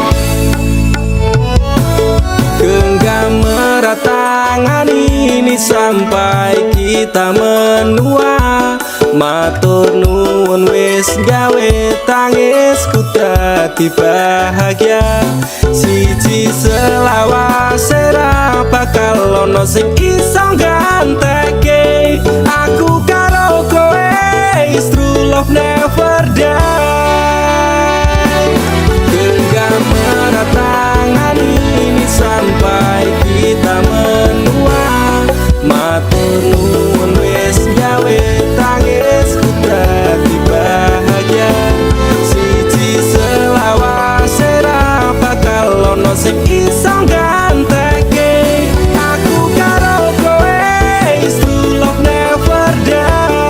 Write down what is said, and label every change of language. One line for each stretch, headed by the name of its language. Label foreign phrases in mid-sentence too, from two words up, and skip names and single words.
Indonesian: Genggam erat tangan ini sampai kita menua,
Javanese: Matur nuwun wis gawe tangisku dadi bahagia. Siji selawase ra bakal ono sing iso ganteke. Aku karo kowe
English: is true love never die.
Indonesian: Genggam erat tangan ini sampai kita menua.
Javanese: Matur nuwun wis gawe tangisku dadi bahagia. Siji selawase ra bakal ono sing iso ganteke. Aku karo kowe
English: is true love never die.